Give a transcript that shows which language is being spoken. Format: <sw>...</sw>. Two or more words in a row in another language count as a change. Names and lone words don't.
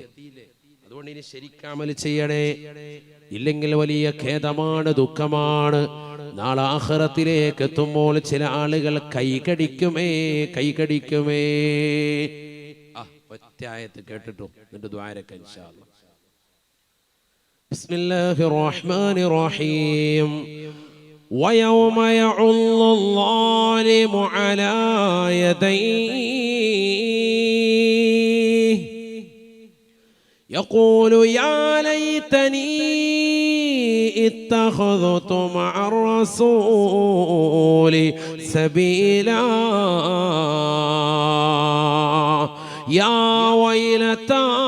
<ml>അതുകൊണ്ട് ഇനി ശരിക്കും അമൽ ചെയ്യണേ, ഇല്ലെങ്കിൽ വലിയ ഖേദമാണ്, ദുഃഖമാണ്. നാളെ ആഖിറത്തിലേക്ക് എത്തുമ്പോൾ ചില ആളുകൾ കൈകടിക്കുമേ. ഒറ്റ ആയത്ത് കേട്ടിട്ടു എന്നിട്ട് ദുആരക്ക</ml> <ar>إن شاء الله. بسم الله الرحمن الرحيم. ويوم يعض الظالم على يديه يقول يا ليتني اتخذت مع الرسول سبيلا يا ويلتى</ar>